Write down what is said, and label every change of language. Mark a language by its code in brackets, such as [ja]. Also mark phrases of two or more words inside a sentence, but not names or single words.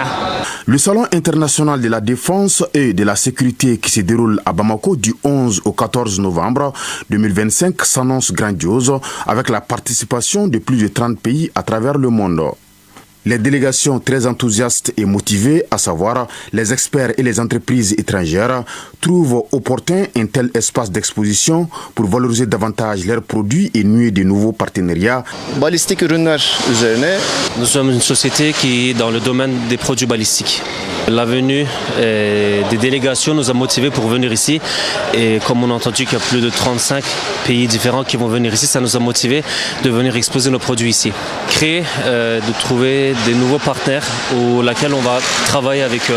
[fr] Le Salon international de la défense et de la sécurité qui se déroule à Bamako du 11 au 14 novembre 2025 s'annonce grandiose avec la participation de plus de 30 pays à travers le monde. Les délégations très enthousiastes et motivées, à savoir les experts et les entreprises étrangères, trouvent opportun un tel espace d'exposition pour valoriser davantage leurs produits et nouer de nouveaux partenariats. [tr] Balistik ürünler üzerine. [fr] Nous sommes une société qui est dans le domaine des produits balistiques. La venue des délégations nous a motivés pour venir ici et comme on a entendu qu'il y a plus de 35 pays différents qui vont venir ici, ça nous a motivés de venir exposer nos produits ici. Créer, de trouver des nouveaux partenaires auxquels on va travailler avec eux.